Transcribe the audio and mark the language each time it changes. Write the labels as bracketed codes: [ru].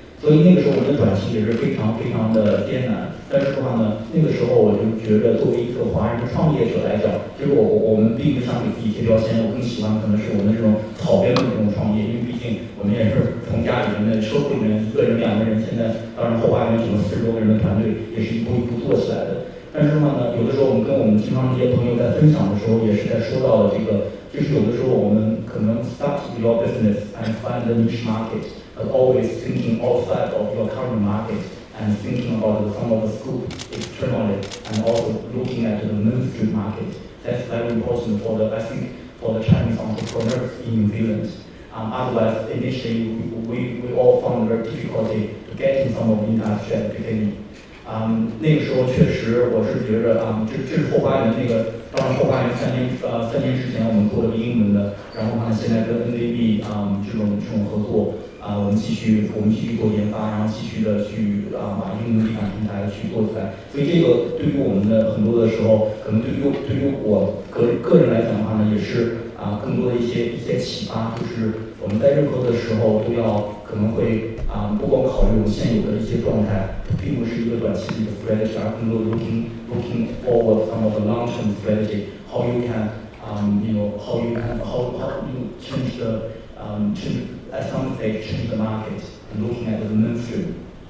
[zh] 所以那个时候我们的转型也是非常非常的艰难，但是的话呢，那个时候我就觉得作为一个华人的创业者来讲，其实我们并不想给自己贴标签，我更喜欢可能是我们这种草根的这种创业，因为毕竟我们也是从家里面的社会里面1个人2个人，现在当然后花园整个40多个人的团队也是一步一步做起来的。但是的话呢，有的时候我们跟我们经常这些朋友在分享的时候，也是在说到了这个，就是有的时候我们可能 [en] start your business and find the niche market。But always thinking outside of your current market and thinking about some of the scope externally and also looking at the mainstream market. That's very important for the Chinese entrepreneurs in New Zealand. Otherwise, initially we all found very difficulty to get in some of the industry at the beginning. [zh] 那个时候确实我是觉得这是后花园那个，当然后花园3年之前我们做了英文的，然后呢现在跟 NAB 这种合作。我们继续做研发，然后继续的去把英文地产平台去做出来。所以这个对于我们的很多的时候，可能对于我个人来讲的话呢，也是更多的一些启发，就是我们在任何的时候都要可能会不光考虑我们现有的一些状态，并不是一个短期的 strategy， 而更多 [en] looking forward some of the long-term strategy. How you can how you change the at some stage change the market and looking at the mainstream.